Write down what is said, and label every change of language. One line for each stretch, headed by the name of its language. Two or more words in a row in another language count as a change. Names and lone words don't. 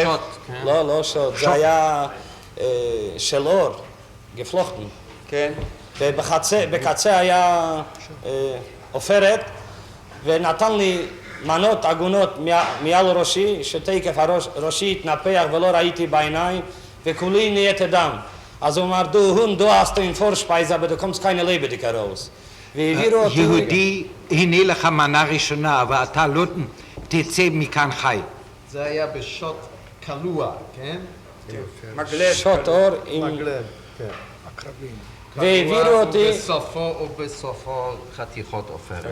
Hebrew: לא שוט, זה היה של אור, גפלוכטן. כן. ובקצה היה עופרת, ונתן לי מנות עגונות מעל ראשי, שתקף ראשי התנפח ולא ראיתי בעיניים, וכולי נהייתי דם. אז הוא אמר,
German: du hast den Vorspeise, aber du kommst keine Lebendige raus.
Hebrew: והעבירו אותי... יהודי, הנה לך מנה ראשונה, ואתה לא תצא מכאן חי. זה היה בשוט קלוע, כן? מגלב. שוט אור עם... מגלב, כן. והעבירו אותי... ובסופו חתיכות עופרת.